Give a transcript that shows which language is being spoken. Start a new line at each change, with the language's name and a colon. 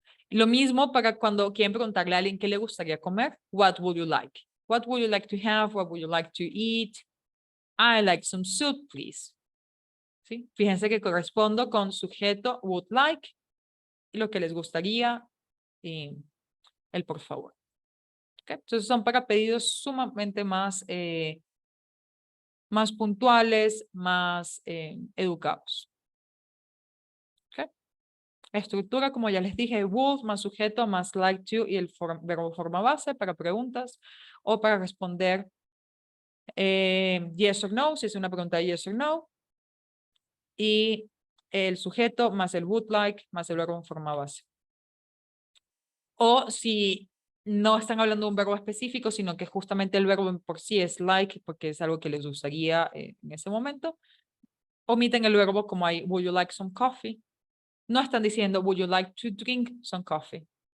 Spanish: Lo mismo para cuando quieren preguntarle a alguien qué le gustaría comer.
English: What would you like? What would you like to have? What would you like to eat? I like some soup, please. ¿Sí?
Spanish: Fíjense que correspondo con sujeto would like y lo que les gustaría y el por favor. ¿Okay? Entonces son para pedidos sumamente más, más puntuales, más educados. ¿Okay? Estructura, como ya les dije, would más sujeto más like to y el verbo forma base para preguntas o para responder yes or no, si es una pregunta de yes or no. Y el sujeto más el would like más el verbo en forma base. O si no están hablando de un verbo específico, sino que justamente el verbo por sí es like, porque es algo que les gustaría en ese momento, omiten el verbo como hay
English: would you like some coffee.
Spanish: No están diciendo
English: would you like to drink some coffee.